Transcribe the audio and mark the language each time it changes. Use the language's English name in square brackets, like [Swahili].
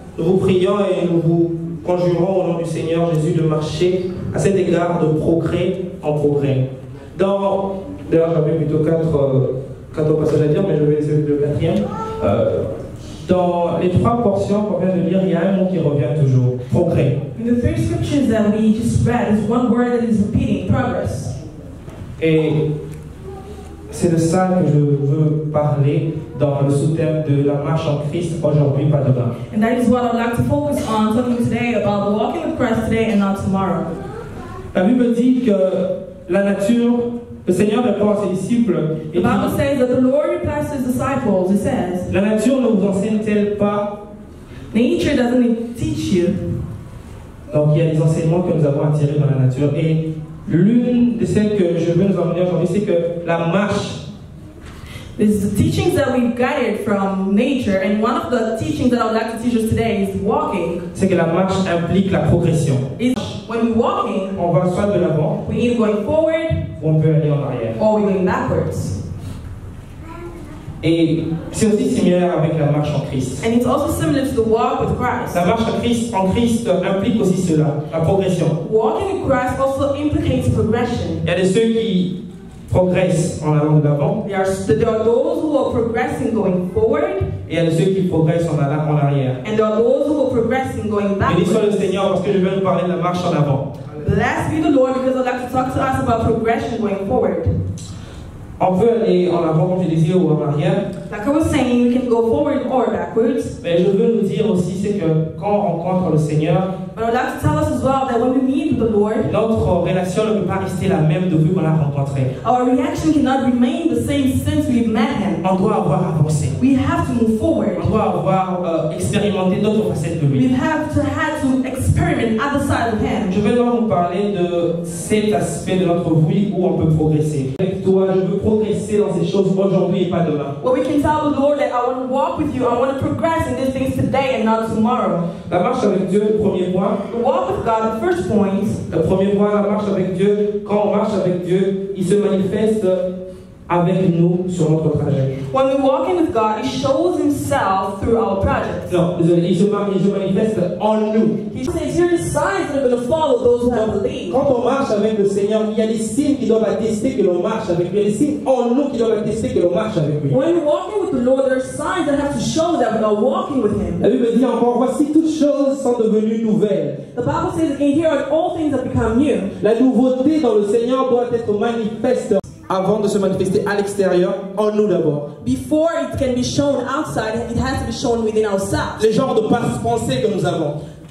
[French] Nous vous prions et nous vous conjurons au nom du Seigneur Jésus de marcher à cet égard de progrès en progrès. D'ailleurs, j'avais plutôt quatre passages à dire, mais je vais essayer le quatrième. Dans les trois portions qu'on vient de lire, il y a un mot qui revient toujours, progrès. [English] In the three scriptures that we just read, is one word that is repeating, progress. [French] Et c'est de ça que je veux parler dans le sous-thème de la marche en Christ aujourd'hui, pas demain. [English] And that is what I'd like to focus on, talking today about walking with Christ today and not tomorrow. [French] La Bible dit que la nature, le Seigneur répond à ses disciples. [English] The Bible says that the Lord replies to his disciples. It says, [French] la nature ne vous enseigne-t-elle pas? [English] Nature doesn't teach you. [French] Donc il y a des enseignements que nous avons à tirer dans la nature et L'une de celles que je veux nous emmener aujourd'hui, c'est que la marche. [English] This is the teachings that we've guided from nature, and one of the teachings that I would like to teach us today is walking. [French] C'est que la marche implique la progression. [English] When we're walking, [French] on va soit de l'avant, [English] we're either going forward, [French] ou on peut aller en arrière. [English] Or we're going backwards. [French] Et c'est aussi similaire avec la marche en Christ. [English] And it's also similar to the walk with Christ. [French] La marche en Christ implique aussi cela, la progression. [English] Walking with Christ also implicates progression. [French] Il y a de ceux qui progressent en allant de l'avant. [English] There are those who are progressing going forward. [French] Et il y a de ceux qui progressent en allant en arrière. [English] And there are those who are progressing going backwards. [French] Béni soit le Seigneur parce que je vais nous parler de la marche en avant. [English] Blessed be the Lord because I'd like to talk to us about progression going forward. [French] On peut aller en avant, comme je disais, ou en arrière. [English] Like I was saying, we can go forward or backwards. [French] Mais je veux nous dire aussi, c'est que quand on rencontre le Seigneur, [English] but I'd like to tell us as well that when we meet the Lord, [French] notre relation ne peut pas rester la même depuis qu'on l'a rencontré. [English] Our reaction cannot remain the same since we've met Him. [French] On doit avoir avancé. [English] We have to move forward. [French] On doit avoir expérimenté d'autres facettes de lui. [English] We have to experiment other side of Him. [French] Je vais donc vous parler de cet aspect de notre vie où on peut progresser. Avec toi, je veux progresser dans ces choses aujourd'hui et pas demain. [English] Well, we can tell the Lord that I want to walk with you. I want to progress in these things today and not tomorrow. [French] La marche avec Dieu, le premier point. [English] The walk with God, the first point. [French] Le premier point, la marche avec Dieu. Quand on marche avec Dieu, il se manifeste avec nous sur notre trajet. [English] When we're walking with God, He shows Himself through our projects. [French] Non, désolé, il se manifeste en nous. [English] He says, here are the signs that are going to follow those who have believed. [French] Quand on marche avec le Seigneur, il y a des signes qui doivent attester que l'on marche avec lui. Il y a des signes en nous qui doivent attester que l'on marche avec lui. [English] When we're walking with the Lord, there are signs that have to show that we are walking with Him. [French] La Bible dit encore, voici toutes choses sont devenues nouvelles. [English] The Bible says, in here all things have become new. [French] La nouveauté dans le Seigneur doit être manifeste avant de se manifester à l'extérieur, en nous d'abord. [English] Before it can be shown outside, it has to be shown within ourselves. [French] Les genres de pensées que nous avons.